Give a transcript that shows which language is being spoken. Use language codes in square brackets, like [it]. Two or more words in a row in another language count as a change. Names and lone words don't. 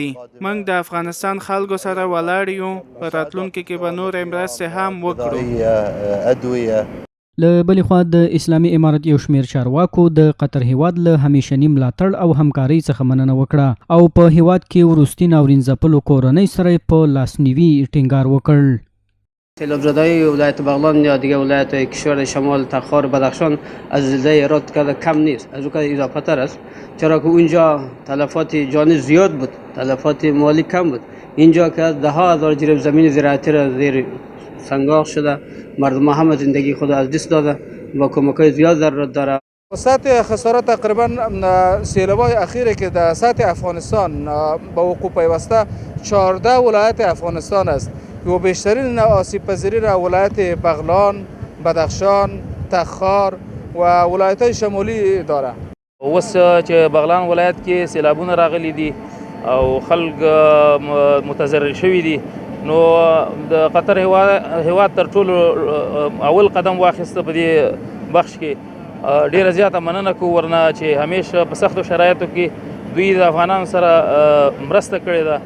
[ps] موږ د افغانستان خلکو سره ولاړ یو، په راتلونکي کې به نورې مرستې هم وکړو. له بلې خوا د اسلامي امارت یو شمېر چارواکو د قطر هیواد له همیشني ملاتړ او همکارۍ څخه مننه وکړه او په هیواد کې وروستي ناورین ځپلو کورنۍ سره په لاسنیوي ټینګار وکړ. [fa] سیلاب زده‌های ولایت بغلان یا دیگه ولایت کشور شمال تخار بدخشان از زلزله ایراد کرده کم نیست، از اون اضافه تر است، چرا که اونجا تلفات جانی زیاد بود، تلفات مالی کم بود. اینجا که ده ها هزار جریب زمین زراعتی را زیر سنگاق شده، مردم هم زندگی خود از دست داده و کمک‌های زیاد ضرورت داره. سطح خسارات تقریبا سیلاب‌های اخیری که در سطح افغانستان با وقوع پیوسته 14 ولایت افغانستان است و بیشترین آسیب پذیری را ولایت بغلان، بدخشان، تخار و ولایت‌های شمالی داره. [ps] اوس چې بغلان ولایت کې سیلابونه راغلي دي او خلک متضرر شوي دي، نو د قطر هیواد تر ټولو اول قدم واخیسته په دې بخش کې. ډیره زیاته مننه کوو ورنه چې همیشه په سختو شرایطو کې دوی د افغانانو سره مرسته کړې ده.